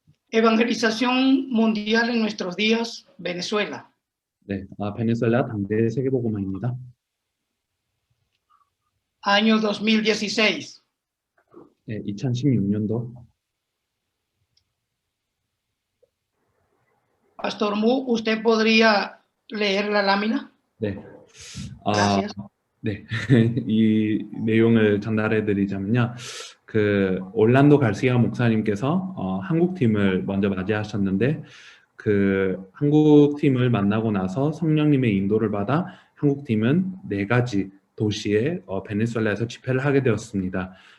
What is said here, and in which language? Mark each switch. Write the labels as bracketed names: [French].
[Spanish] Evangelización mundial en nuestros días, Venezuela. [Korean] 네, 베네수엘라 당대 세계복음화입니다. [Spanish] Año 2016. [Korean] 네, 2016년도. [Spanish] Pastor Mu, ¿usted podría leer la lámina? [Korean] 네. [Spanish] Gracias. [Korean] 네. 이 내용을 전달해 드리자면요. 그 올란도 갈시아 목사님께서 한국 팀을 먼저 맞이하셨는데 그 한국 팀을 만나고 나서 성령님의 인도를 받아 한국 팀은 4가지 도시에 베네수엘라에서 집회를 하게 되었습니다.